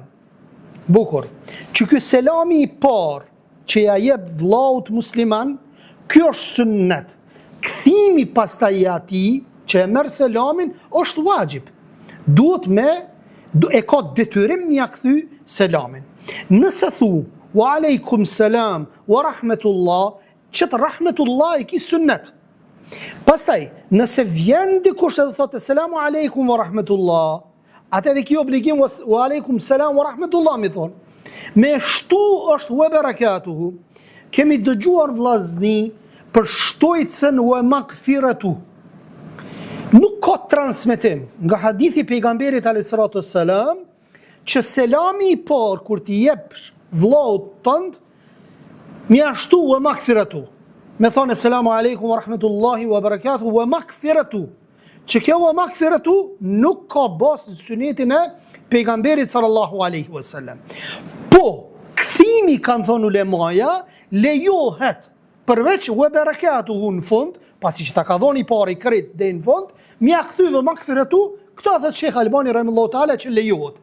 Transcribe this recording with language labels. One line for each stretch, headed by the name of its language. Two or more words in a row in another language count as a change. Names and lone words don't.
Albanian: Bukur, që ky selami i parë që ja jep vllaut musliman, kjo është sunnet. Kthimi pastaj i atij që e merr selamin është wajib. E ka detyrim mja kthy selamin. Nëse thu
Arabic: وعليكم السلام ورحمة الله,
Albanian: që të rahmetullah i ki sunnet. Pastaj, nëse vjen dikush edhe thotë
Arabic: السلام عليكم ورحمة الله,
Albanian: atëherë ki obligim
Arabic: وعليكم السلام ورحمة الله
Albanian: mi thonë. Me shtu është
Arabic: وبركاته.
Albanian: Kemi dëgjuar vllazni për shtojtsen
Arabic: ومغفرته.
Albanian: Nuk ka transmetim nga hadithi pejgamberit
Arabic: عليه الصلاة والسلام
Albanian: që selami i parë kur t'i jepsh vllaut tënd, mjashtu
Arabic: ومغفرته.
Albanian: Me thonë
Arabic: السلام عليكم ورحمة الله وبركاته ومغفرته.
Albanian: Që kjo
Arabic: ومغفرته
Albanian: nuk ka bazë në sunetin e pejgamberit
Arabic: صلى الله عليه وسلم.
Albanian: Po, kthimi kanë thonë ulemaja, lejohet përveç
Arabic: وبركاته
Albanian: në fund, pasi që ta ka dhoni pari kret dhe në fund, mja kthy
Arabic: ومغفرته,
Albanian: këto thot Sheikh Albani
Arabic: رحمه الله تعالى
Albanian: që lejohet.